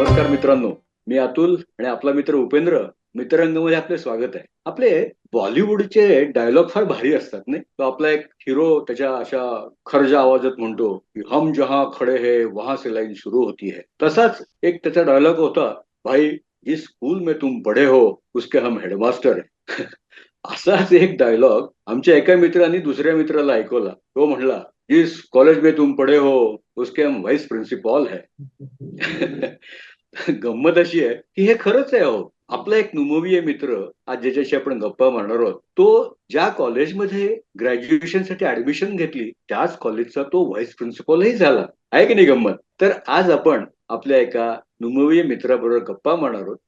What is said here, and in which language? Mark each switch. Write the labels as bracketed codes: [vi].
[mr] मित्रांनो, मी अतुल आणि आपला मित्र उपेंद्र मित्ररंगमध्ये आपले स्वागत आहे. आपले बॉलिवूडचे डायलॉग फार भारी असतात नाही. तो आपला एक हिरो त्याच्या अशा खर्जा आवाजात म्हणतो की [hi] हम जहां खडे है वहां से लाईन शुरू होती है. [mr] तसाच एक त्याचा डायलॉग होता, [hi] भाई जिस स्कूल में तुम पढ़े हो उसके हम हेडमास्टर है. [mr] असाच एक डायलॉग आमच्या एका मित्राने दुसऱ्या मित्राला ऐकवला. तो म्हणला, [hi] जिस कॉलेज में तुम पढ़े हो उसके हम व्हाइस प्रिन्सिपॉल है. [mr] गंमत अशी आहे की हे खरंच आहे हो. आपला एक नुमवीय मित्र आज ज्याच्याशी आपण गप्पा मारणार आहोत, तो ज्या कॉलेजमध्ये ग्रॅज्युएशन साठी ऍडमिशन घेतली त्याच कॉलेजचा तो व्हाईस प्रिन्सिपलही झाला आहे की नाही गंमत. तर आज आपण आपल्या एका नुमवीय मित्राबरोबर गप्पा मारणार आहोत.